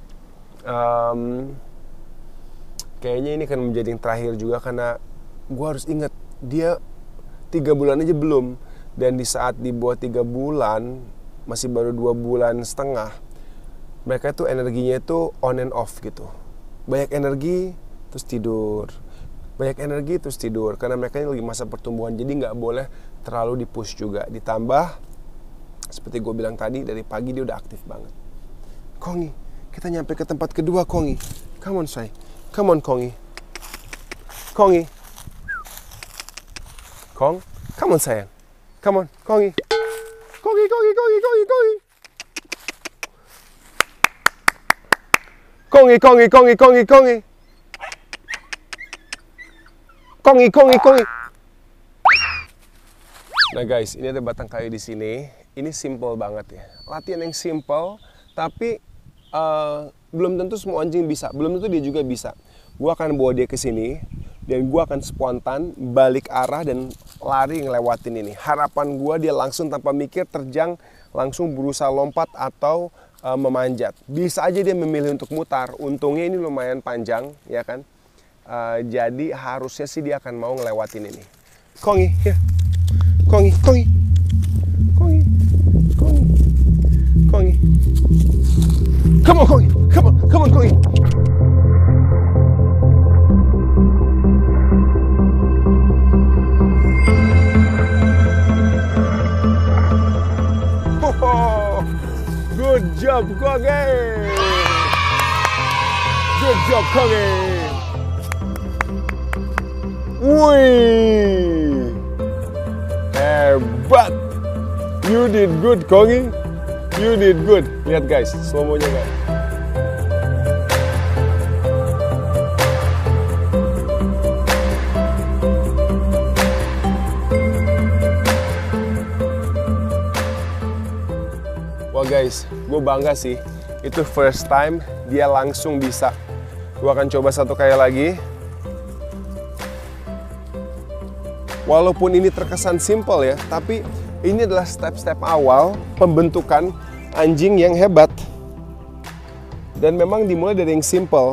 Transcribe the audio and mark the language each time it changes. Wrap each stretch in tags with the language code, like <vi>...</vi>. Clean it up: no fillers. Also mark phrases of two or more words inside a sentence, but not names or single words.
<id>Kayaknya ini akan menjadi yang terakhir juga karena gue harus ingat dia 3 bulan aja belum, dan di saat di bawah 3 bulan masih baru 2 bulan setengah, mereka tuh energinya itu</id> <en>on and off</en> <id>gitu. Banyak energi terus tidur, banyak energi terus tidur karena mereka ini lagi masa pertumbuhan. Jadi nggak boleh terlalu di-push juga. Ditambah seperti gue bilang tadi, dari pagi dia udah aktif banget. Kongi, kita nyampe ke tempat kedua Kongi.</id> <en>Come on say, come on Kongi. Kongi, Kong, come on sayang, come on Kongi. Kongi, Kongi, Kongi, Kongi, Kongi. Kongi, Kongi, Kongi, Kongi, Kongi. Kongi, Kongi, Kongi.</en> <id>Nah guys, ini ada batang kayu di sini. Ini simple banget ya. Latihan yang simple, tapi belum tentu semua anjing bisa. Belum tentu dia juga bisa. Gua akan bawa dia ke sini dan gua akan spontan balik arah dan lari ngelewatin ini. Harapan gua dia langsung tanpa mikir terjang, langsung berusaha lompat atau memanjat. Bisa aja dia memilih untuk mutar. Untungnya ini lumayan panjang, ya kan? Jadi harusnya sih dia akan mau ngelewatin ini. Kongi, ya. Kongi, Kongi. Kongi. Kongi. Kongi.</id> <en>Come on, Kongi. Come on, come on, Kongi. Oh, good job, Kongi. Good job, Kongi.</en> <id>Wih, hebat.</id> <en>You did good, Kongi. You did good.</en> <id>Lihat guys, slow-mo-nya guys. Wah guys, gue bangga sih. Itu</id> <en>first time</en> <id>dia langsung bisa. Gue akan coba satu kali lagi. Walaupun ini terkesan simple ya, tapi ini adalah step-step awal pembentukan anjing yang hebat. Dan memang dimulai dari yang simple.</id>